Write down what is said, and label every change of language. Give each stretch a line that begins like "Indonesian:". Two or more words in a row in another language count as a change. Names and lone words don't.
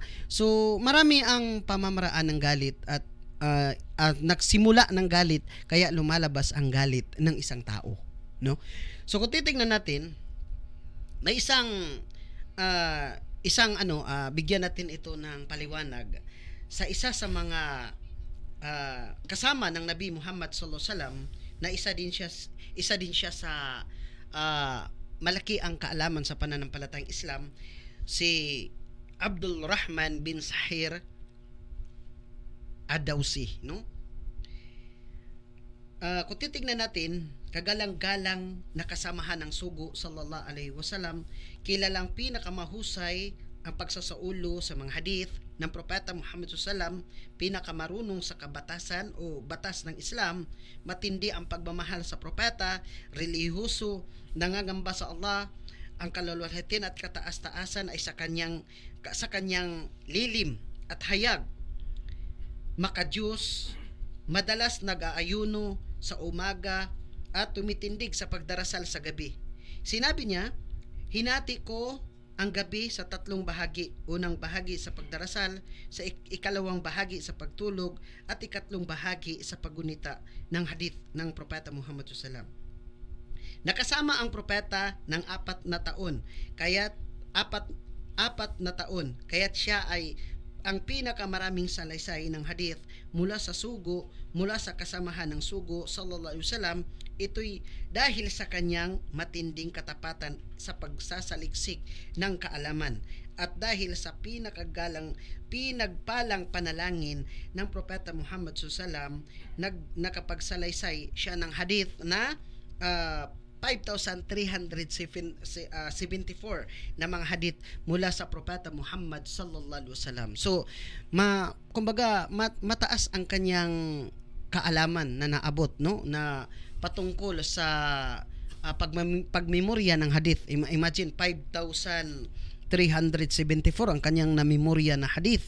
Filipino: So, marami ang pamamaraan ng galit at nagsimula ng galit, kaya lumalabas ang galit ng isang tao, no? So kung titingnan natin, may bigyan natin ito ng paliwanag sa isa sa mga kasama ng Nabi Muhammad
Arabic: صلى الله عليه وسلم,
Filipino: na isa din siya sa malaki ang kaalaman sa pananampalatayang Islam, si Abdul Rahman bin Sahir Ad-Dawsi, no? Kung titignan natin, kagalang-galang na kasamahan ng sugo
Arabic: صلى الله عليه وسلم,
Filipino: kilalang pinakamahusay ang pagsasaulo sa mga hadith ng propeta Muhammad
Arabic: صلى الله عليه وسلم,
Filipino: pinakamarunong sa kabatasan o batas ng Islam, matindi ang pagmamahal sa propeta, relihiyoso, nangangamba sa Allah, ang kalulwalhatian at kataas-taasan ay sa kanyang lilim at hayag, makadiyos, madalas nag-aayuno sa umaga at tumitindig sa pagdarasal sa gabi. Sinabi niya, hinati ko ang gabi sa 3 bahagi. Unang bahagi sa pagdarasal, sa ikalawang bahagi sa pagtulog, at ikatlong bahagi sa paggunita ng hadith ng propeta Muhammad
Arabic: صلى الله عليه وسلم.
Filipino: Nakasama ang propeta ng 4 na taon, kaya't 4 na taon, kaya't siya ay ang pinakamaraming salaysay ng hadith mula sa kasamahan ng sugo
Arabic: صلى الله عليه وسلم.
Filipino: Ito'y dahil sa kanyang matinding katapatan sa pagsasaliksik ng kaalaman at dahil sa pinagpalang panalangin ng propeta Muhammad
Arabic: صلى الله عليه وسلم,
Filipino: nakapagsalaysay siya ng hadith na 5,374 na mga hadith mula sa propeta Muhammad
Arabic: صلى الله عليه وسلم.
Filipino: So, kumbaga mataas ang kanyang kaalaman na naabot, no, na patungkol sa pagmemorya ng hadith. Imagine 5,374 ang kanyang namemorya na hadith.